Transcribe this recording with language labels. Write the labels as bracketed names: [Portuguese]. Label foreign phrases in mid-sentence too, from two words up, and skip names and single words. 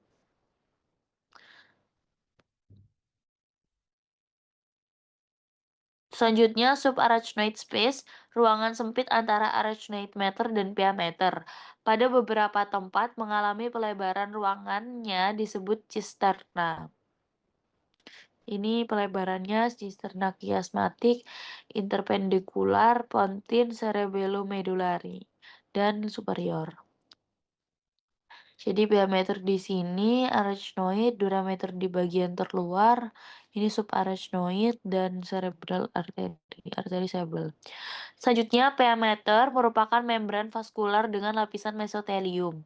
[Indonesian] Selanjutnya [English] subarachnoid space, [Indonesian] ruangan sempit antara [English] arachnoid matter [Indonesian] dan piameter. Pada beberapa tempat mengalami pelebaran ruangannya disebut cisterna. Ini pelebarannya cisterna chiasmatic, interpendikular, pontine, [English] cerebellum-medullary, [Indonesian] dan superior. Jadi piameter di sini, arachnoid, durameter di bagian terluar, ini subarachnoid, dan cerebral arteri cerebral. Selanjutnya, piameter merupakan membran vaskular dengan lapisan mesotelium.